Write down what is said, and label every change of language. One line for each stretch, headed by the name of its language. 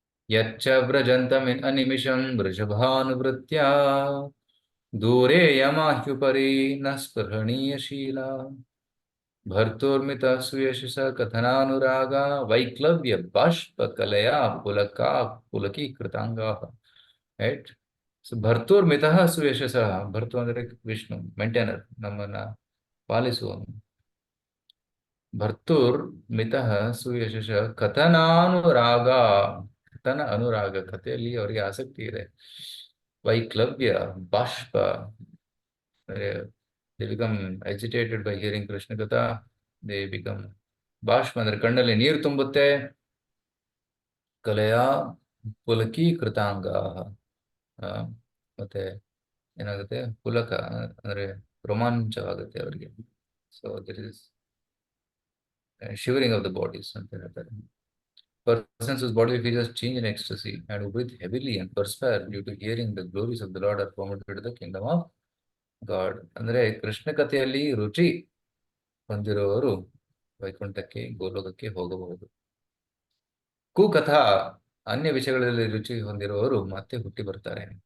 Sanskrit: ಯಚ್ಚ ವ್ರಜಂತಮಿನ್ ಅನಿಮಿಷಂ ವೃಷಭಾನುವೃತ್ಯ ದೂರೇ ಯಮಾಹ್ಯುಪರಿ ನ ಸ್ಪೃಹಣೀಯಶೀಲ ಭರ್ತೋರ್ಮಿತ ಸುಯಶಸ ಕಥನಾನುರಾಗ ವೈಕ್ಲವ್ಯ ಬಾಷ್ಪ ಕಲೆಯ ಪುಲಕೀಕೃತಾಂಗ. Right.
Kannada: So
Sanskrit: ಭರ್ತೋರ್ಮಿತ ಸುಯಶಸ,
Kannada: ಭರ್ತು ಅಂದ್ರೆ ವಿಷ್ಣು, ಮೇಂಟೈನರ್, ನಮ್ಮನ್ನ ಪಾಲಿಸುವನು.
Sanskrit: ಭರ್ತುರ್ ಮಿತಃ ಸುಯಶಸ ಕಥನಾನುರಾಗ, ಕಥನ ಅನುರಾಗ,
Kannada: ಕಥೆಯಲ್ಲಿ ಅವರಿಗೆ ಆಸಕ್ತಿ ಇದೆ.
Sanskrit: ವೈಕ್ಲವ್ಯ ಬಾಷ್ಪ,
English: they become agitated by hearing Krishna Katha. They become
Kannada: ಬಾಷ್ಪ ಅಂದ್ರೆ ಕಣ್ಣಲ್ಲಿ ನೀರು ತುಂಬುತ್ತೆ.
Sanskrit: ಕಲೆಯ ಪುಲಕಿ ಕೃತಾಂಗ,
Kannada: ಮತ್ತೆ ಏನಾಗುತ್ತೆ, ಪುಲಕ ಅಂದ್ರೆ ರೋಮಾಂಚವಾಗುತ್ತೆ ಅವರಿಗೆ.
English: so there is shivering of the bodies
Kannada: ಅಂತ ಹೇಳ್ತಾರೆ.
English: Persons whose bodily features change in ecstasy and who breathe heavily and perspire due to hearing the glories of the Lord are promoted to the kingdom of God.
Kannada: ಅಂದ್ರೆ ಕೃಷ್ಣ ಕಥೆಯಲ್ಲಿ ರುಚಿ ಹೊಂದಿರುವವರು ವೈಕುಂಠಕ್ಕೆ, ಗೋಲೋಕಕ್ಕೆ ಹೋಗಬಹುದು. ಕುಕಥಾ, ಅನ್ಯ ವಿಷಯಗಳಲ್ಲಿ ರುಚಿ ಹೊಂದಿರುವವರು ಮತ್ತೆ ಹುಟ್ಟಿ ಬರ್ತಾರೆ.